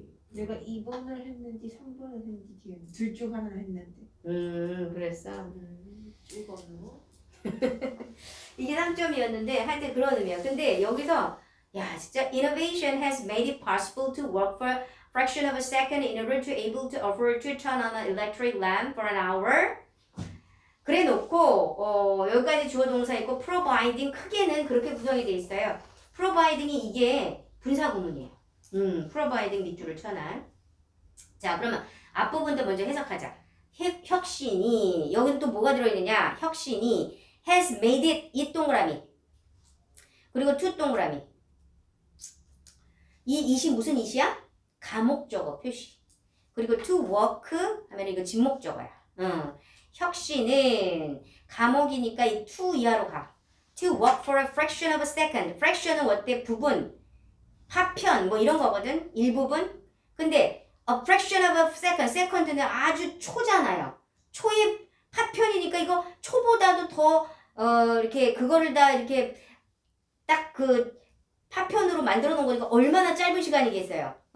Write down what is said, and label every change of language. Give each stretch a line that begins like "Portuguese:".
Korean: 내가 2번을 했는지 3번을 했는지 기억. 둘 중 하나를 했는데. 그랬어. 찍었나? 이게 3점이었는데 하여튼 그런 의미야. 근데 여기서 야 진짜
English: innovation has made it possible to work for a fraction of a second in order to able to offer to turn on an electric lamp for an hour.
Korean: 그래 놓고 여기까지 주어 동사 있고 providing 크게는 그렇게 구성이 돼 있어요. providing이 이게 분사 구문이에요. providing 밑줄을 쳐놔. 자 그러면 앞부분도 먼저 해석하자. 혁신이 여기는 또 뭐가 들어있느냐? 혁신이
English: has made it
Korean: 이 동그라미 그리고 to 동그라미 이 it이 무슨 it이야? 가목적어 표시 그리고
English: to work
Korean: 하면 이거 진목적어야. 혁신은 가목이니까 이 to 이하로 가.
English: to work for a fraction of a second.
Korean: fraction은 어때? 부분, 파편 뭐 이런 거거든. 일부분. 근데
English: a fraction of a second.
Korean: second는 아주 초잖아요. 초의 파편이니까 이거 초보다도 더 이렇게 그거를 다 이렇게 딱 그 파편으로 만들어 놓은 거니까 얼마나 짧은 시간이겠어요.